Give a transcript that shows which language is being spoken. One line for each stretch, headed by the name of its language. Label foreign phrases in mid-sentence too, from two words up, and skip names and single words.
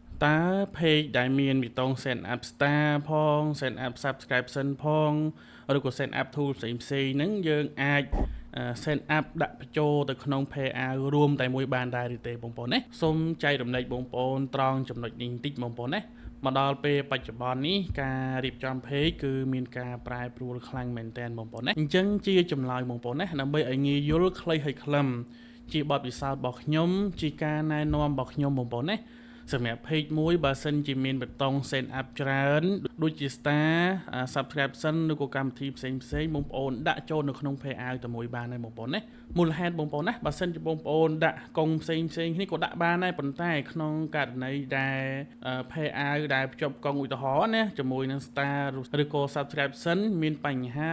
Khmer: តើ page ដែលមានប៊ូតុង
English: Set Up Star
Khmer: ផង
English: Set Up Subscription
Khmer: ផងឬក៏
English: Set Up Tool
Khmer: ផ្សេងៗហ្នឹងយើងអាច
English: Set Up
Khmer: ដាក់បញ្ចូលទៅក្នុង page រួមតែមួយបានដែរឬទេបងប្អូនណាសូមចែករំលែកបងប្អូនត្រង់ចំណុចនេះបន្តិចបងប្អូនណាមកដល់ពេលបច្ចុប្បន្ននេះការរៀបចំ page គឺមានការប្រែប្រួលខ្លាំងមែនទែនបងប្អូ នណាអញ្ចឹងជាចម្លើយបងប្អូនណាដើម្បីឲ្យងាយយល់ខ្លីហើយខ្លឹមជាបទពិសោធន៍របស់ខ្ញុំជាការណែនាំរបស់ខ្ញុំបងប្អូនណាសម្រាប់ page មួយបើសិនជាមានបតុង
English: set up
Khmer: ច្រើនដូចជា
English: star subscription
Khmer: ឬក៏កម្មវិធីផ្សេងបងប្អូនដាក់ចូលនៅក្នុង page តែមួយបានដែរបងប្អូនណាមូលហេតុបងប្អូនណាបើសិនជាបងប្អូនដាក់កុងផ្សេងគ្នាក៏ដាក់បានដែរប៉ុន្តែក្នុងករណីដែល page ដែលភ្ជាប់កុងឧទាហរណ៍ណាជាមួយនឹង star ឬក៏ subscription មានបញ្ហា